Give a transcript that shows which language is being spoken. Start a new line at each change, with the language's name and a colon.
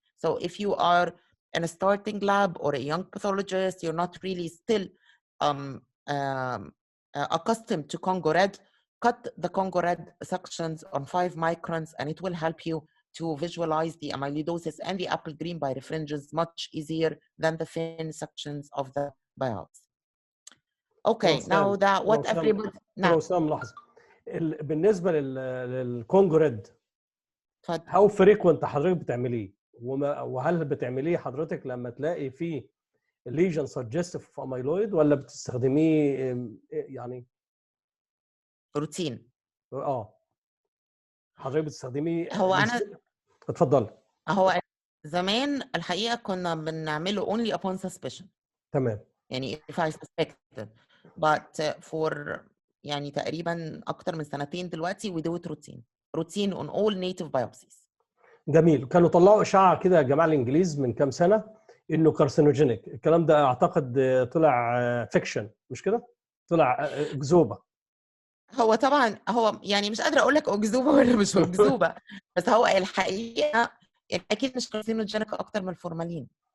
English: So if you are in a starting lab or a young pathologist, you're not really still accustomed to Congo red, cut the Congo red sections on 5 microns, and it will help you to visualize the amyloidosis and the apple green birefringence much easier than the thin sections of the biopsy. Okay, now that what everybody...
Arabic: وسام لحظة. بالنسبة للكونجو ريد،
English: how frequent
Arabic: حضرتك بتعمليه؟ وهل بتعمليه حضرتك لما تلاقي فيه
English: lesion suggestive of amyloid
Arabic: ولا بتستخدميه يعني روتين؟ حضرتك بتستخدميه. هو انا اتفضل. هو زمان الحقيقه كنا بنعمله only upon suspicion. تمام.
English: يعني if I suspected, but for
Arabic: يعني تقريبا اكتر من سنتين دلوقتي
English: we do it routine on all native biopsies.
Arabic: جميل. كانوا طلعوا اشاعه كده يا جماعه الانجليز من كام سنه انه كارسينوجينيك. الكلام ده اعتقد طلع فيكشن، مش كده؟ طلع اكذوبه. هو طبعا هو يعني مش قادره اقول لك اكذوبه ولا مش اكذوبه، بس هو الحقيقه يعني اكيد مش كارسينوجينيك اكتر من الفورمالين.